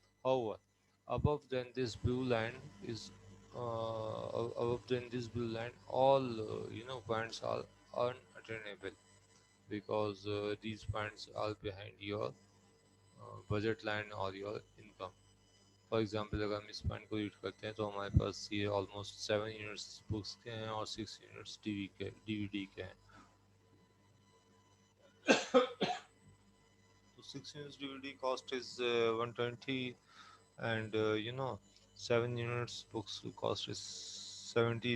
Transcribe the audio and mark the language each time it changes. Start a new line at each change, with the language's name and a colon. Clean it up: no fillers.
English: However, above than this blue line is above than this blue line, all points are unattainable because these points are behind your budget line or your income.
Urdu: For example اگر ہم اس point کو red کرتے ہیں تو ہمارے پاس یہ almost 7 units books کے ہیں اور 6 یونٹس ڈی وی ڈی کے ہیں.
English: تو 6 units DVD cost is 120 and 7 units books cost is 70.